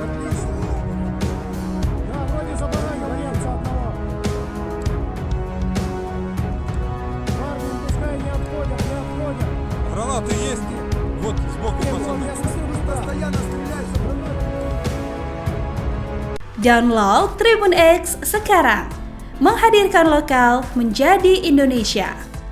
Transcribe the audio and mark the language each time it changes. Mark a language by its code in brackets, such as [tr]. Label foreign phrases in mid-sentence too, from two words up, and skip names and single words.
[ru] Отлично. Да, вроде забаранил немца одного. Парни, пускай не отходят. Гранаты есть? Вот сбоку, пацаны. Я смотрю, вы постоянно стреляете. [id] Download Tribun X sekarang, menghadirkan lokal menjadi Indonesia.